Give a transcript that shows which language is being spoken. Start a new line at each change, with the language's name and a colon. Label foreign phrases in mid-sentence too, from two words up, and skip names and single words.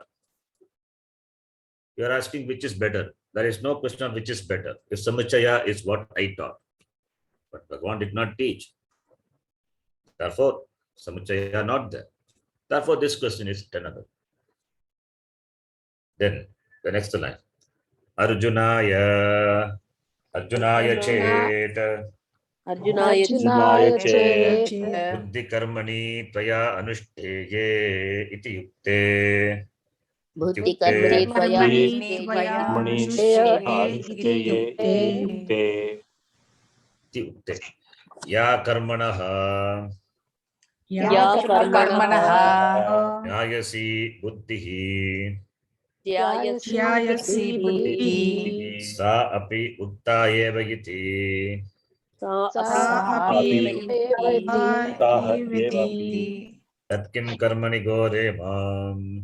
English: You're asking which is better. There is no question of which is better. If Samuchaya is what I taught. But Bhagavan did not teach. Therefore, Samuchaya not there. Therefore, this question is tenable. Then, the next line.
Sanskrit: Arjunaya chet. Arjunaya chet Buddhi karmani tvaya anušteye iti yukte. buddhi karmani tvaya iti yukte. Ya karmanaha ya karmanaha jayasi buddhihi jyayasi buddhihi sa api ukta eva iti. sa api Tat kim karmani gore mam